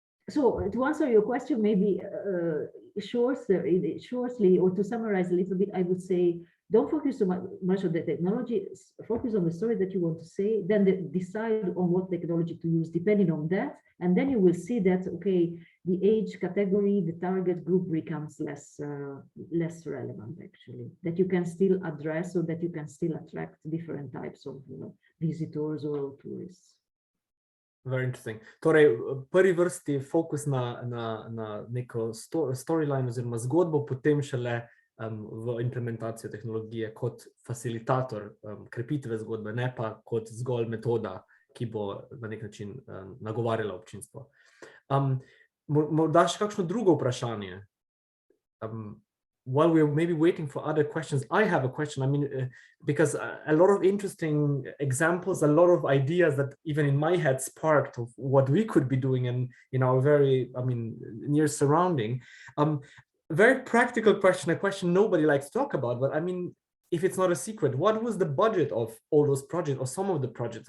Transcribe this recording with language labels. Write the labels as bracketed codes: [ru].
[en] So to answer your question, maybe shortly, or to summarize a little bit, I would say, don't focus so much on the technology, focus on the story that you want to say, then decide on what technology to use depending on that. And then you will see that, okay, the age category, the target group becomes less relevant actually, that you can still address, or that you can still attract different types of visitors or tourists. Very interesting. [sl] Torej, v prvi vrsti fokus na neko storyline oziroma zgodbo, potem šele v implementacijo tehnologije kot facilitator krepitve zgodbe, ne pa kot zgolj metoda, ki bo na nek način nagovarjala občinstvo. Morda še kakšno drugo vprašanje? [en] While we're maybe waiting for other questions, I have a question. I mean, because a lot of interesting examples, a lot of ideas that even in my head sparked of what we could be doing in our very, near surrounding. Very practical question, a question nobody likes to talk about, but I mean, if it's not a secret, what was the budget of all those projects or some of the projects?